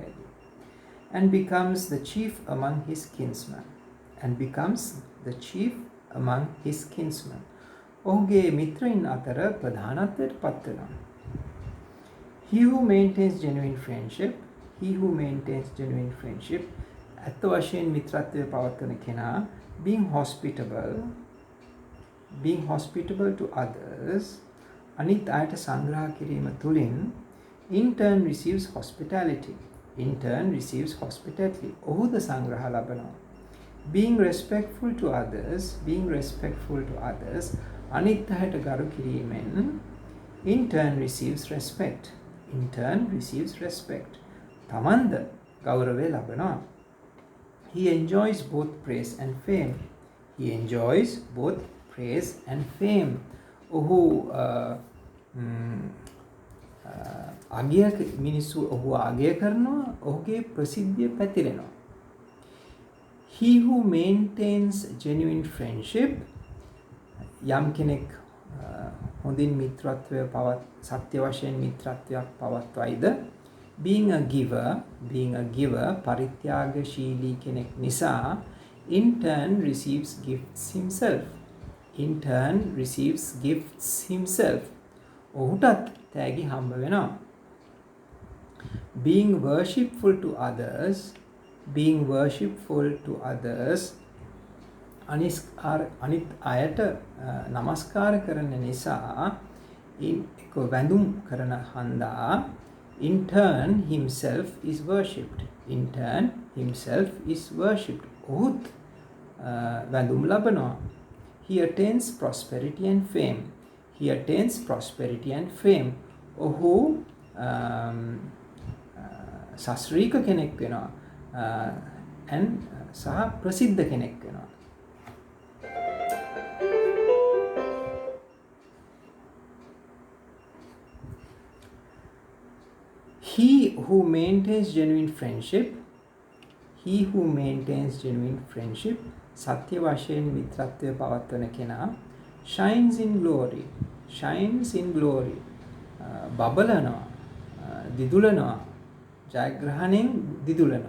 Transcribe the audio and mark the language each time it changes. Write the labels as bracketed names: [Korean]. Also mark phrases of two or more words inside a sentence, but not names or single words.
[English] And becomes the chief among his kinsmen. [Sinhala] ඔහුගේ මිත්‍රයින් අතර ප්‍රධානත්වයට පත් වෙනවා. [English] He who maintains genuine friendship, [Sinhala] ඇත්ත වශයෙන් මිත්‍රත්වය පවත්වන කෙනා, [English] being hospitable to others, [Sinhala] අනිත් අයට සංග්‍රහ කිරීම තුළින්, [English] in turn receives hospitality. [Sinhala] ඔහුද සංග්‍රහ ලබනවා. [English] Being respectful to others, [Sinhala] අනිත් අයට ගරු කිරීමෙන්, [English] in turn receives respect. [Sinhala] තමන්ද ගෞරවය ලබනවා. [English] He enjoys both praise and fame. [Sinhala] ඔහු මිනිස්සු ඔහු අගය කරනවා, ඔහුගේ ප්‍රසිද්ධිය පැතිරෙනවා. [English] He who maintains genuine friendship, [Sinhala] යම් කෙනෙක් හොඳින් මිත්‍රත්වය සත්‍ය වශයෙන් මිත්‍රත්වයක් පවත්වයිද, [English] being a giver, [Sinhala] පරිත්‍යාගශීලී කෙනෙක් නිසා, [English] in turn receives gifts himself. [Sinhala] ඔහුටත් තෑගි හම්බ වෙනවා. [English] Being worshipful to others, [Sinhala] අනිත් අයට නමස්කාර කරන නිසා, වැඳුම් කරන හන්දා, [English] in turn himself is worshipped. himself is worshipped. [Sinhala] ඔහුත් වැඳුම් ලබනවා. [English] He attains prosperity and fame. He attains prosperity and fame. [Sinhala] ඔහු සශ්‍රීක කෙනෙක් වෙනවා. and සහ ප්‍රසිද්ධ කෙනෙක් වෙනවා. [English] He who maintains genuine friendship, [Sinhala] සත්‍ය වශයෙන් මිත්‍රත්වය පවත්වන කෙනා, [English] shines in glory, [Sinhala] බබලනවා, දිදුලනවා, ජයග්‍රහණයෙන් දිදුලනවා.